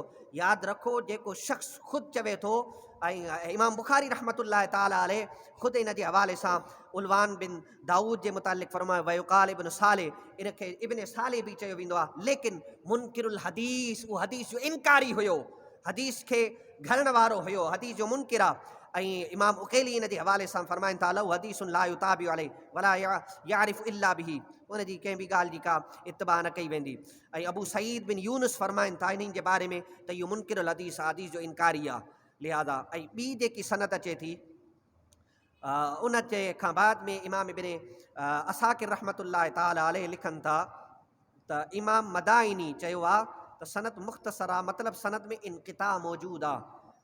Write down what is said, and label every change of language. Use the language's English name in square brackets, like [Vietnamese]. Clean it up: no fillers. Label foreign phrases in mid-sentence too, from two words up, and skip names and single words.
[Sindhi] यादि रखो जेको शख़्स ख़ुदि चवे थो, ऐं इमाम बुखारी [Arabic] رحمة الله تعالى عليه [Sindhi] ख़ुदि इन जे हवाले सां उलवान बिन दाऊद जे मुतालिक़ फरमायो [Arabic] ويقال ابن صالح, [Sindhi] इनखे इब्न साले बि चयो वेंदो आहे, लेकिन [Arabic] منكر الحديث, [Sindhi] उहो हदीस जो इनकारी हुयो, हदीस खे घरण वारो हुयो, हदीस जो मुनकिर आहे। ऐं इमाम उकैली इन जे हवाले सां फरमाइनि था [Arabic] له حديث لا يتابع عليه ولا يعرف إلا به, [Sindhi] उन जी कंहिं बि ॻाल्हि जी का इत्तिबा न कई वेंदी। ऐं अबू सईद बिन यूनुस फरमाइनि था इन्हनि जे बारे में त इहो [Arabic] منكر الحديث [Sindhi] आहे, हदीस जो इनकारी आहे। लिहाज़ा ऐं ॿी जेकी सनत अचे थी उन जे खां बाद में इमाम इब्न असाकिर [Arabic] رحمة الله تعالى عليه [Sindhi] लिखनि था त इमाम मदाइनी चयो आहे त सनत मुख़्तसर आहे, मतिलबु सनत में इनक़िता मौजूदु आहे।